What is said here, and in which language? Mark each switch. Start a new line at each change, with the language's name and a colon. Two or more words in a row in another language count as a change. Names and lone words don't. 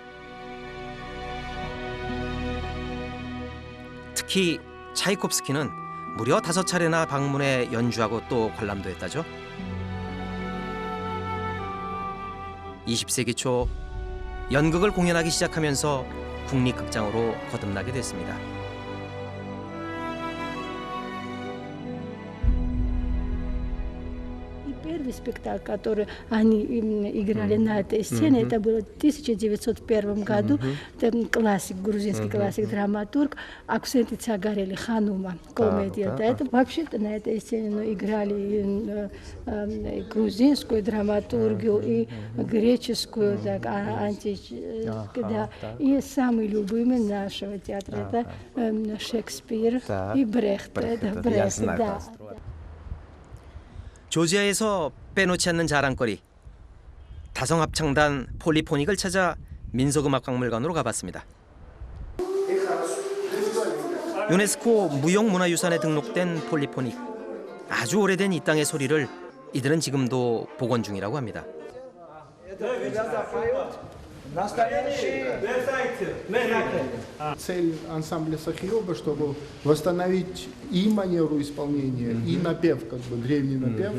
Korean: 특히 차이콥스키는 무려 5차례나 방문해 연주하고 또 관람도 했다죠. 20세기 초 연극을 공연하기 시작하면서 국립극장으로 거듭나게 됐습니다.
Russian: Первый спектакль, который они играли на этой сцене, это было в 1901 году. Это классик, грузинский классик, драматург Аксенти Цагарели Ханума, комедия. Это вообще-то на этой сцене играли и грузинскую драматургию, и греческую, так, да. И самый любимый нашего театра это Шекспир и Брехт. Это Брехт, да.
Korean: 조지아에서 빼놓지 않는 자랑거리. 다성합창단 폴리포닉을 찾아 민속음악박물관으로 가봤습니다. 유네스코 무형문화유산에 등록된 폴리포닉. 아주 오래된 이 땅의 소리를 이들은 지금도 복원 중이라고 합니다.
Russian: Цель ансамбля Сахиоба, чтобы восстановить и манеру исполнения, и напев, как бы древний напев.